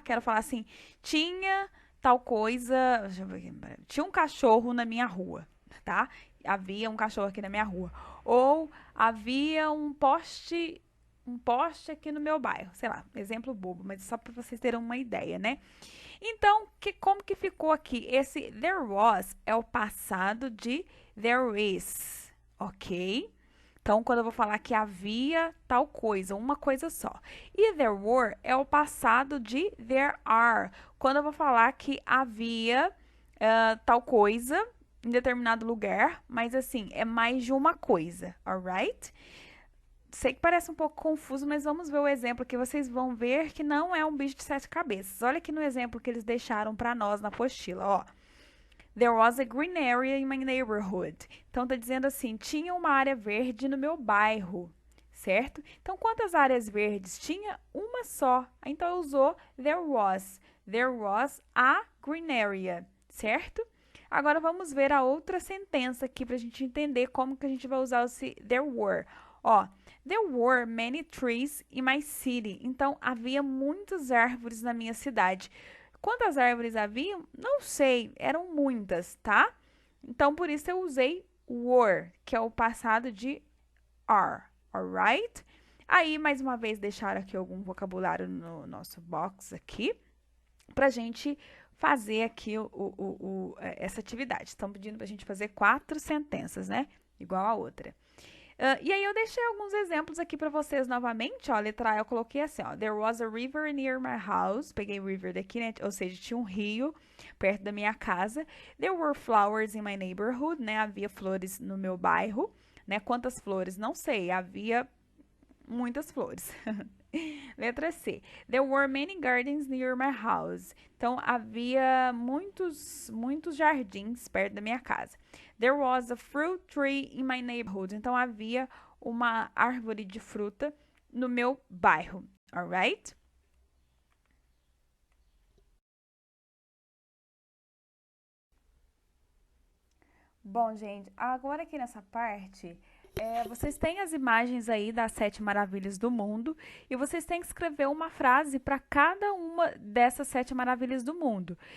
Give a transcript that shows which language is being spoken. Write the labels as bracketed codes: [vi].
[pt] Quero falar assim, tinha tal coisa. Deixa eu ver aqui, tinha um cachorro na minha rua, tá? Havia um cachorro aqui na minha rua. Ou havia um poste aqui no meu bairro. Sei lá, exemplo bobo, mas só para vocês terem uma ideia, né? Então, como que ficou aqui? Esse there was é o passado de there is, ok? Então, quando eu vou falar que havia tal coisa, uma coisa só. E there were é o passado de there are. Quando eu vou falar que havia tal coisa em determinado lugar, mas assim, é mais de uma coisa, alright? Sei que parece um pouco confuso, mas vamos ver o exemplo que vocês vão ver que não é um bicho de sete cabeças. Olha aqui no exemplo que eles deixaram para nós na apostila, ó. [en] There was a green area in my neighborhood. [pt] Então tá dizendo assim, tinha uma área verde no meu bairro, certo? Então quantas áreas verdes tinha? Uma só. Então usou there was. [en] There was a green area, certo? [pt] Agora vamos ver a outra sentença aqui para a gente entender como que a gente vai usar esse there were. [en] Ó, there were many trees in my city. [pt] Então havia muitas árvores na minha cidade. Quantas árvores havia? Não sei, eram muitas, tá? Então, por isso eu usei were, que é o passado de are, alright? Aí, mais uma vez, deixaram aqui algum vocabulário no nosso box aqui, pra gente fazer aqui essa atividade. Estão pedindo pra gente fazer 4 sentenças, né? Igual a outra. E aí eu deixei alguns exemplos aqui para vocês novamente, ó, a letra A eu coloquei assim, ó, [en] there was a river near my house, [pt] peguei river daqui, né, ou seja, tinha um rio perto da minha casa, [en] there were flowers in my neighborhood, [pt] né, havia flores no meu bairro, né, quantas flores? Não sei, havia muitas flores. Letra C. [en] There were many gardens near my house. [pt] Então, havia muitos jardins perto da minha casa. [en] There was a fruit tree in my neighborhood. [pt] Então, havia uma árvore de fruta no meu bairro. Alright? Bom, gente, agora aqui nessa parte, vocês têm as imagens aí das 7 maravilhas do mundo e vocês têm que escrever uma frase para cada uma dessas 7 maravilhas do mundo.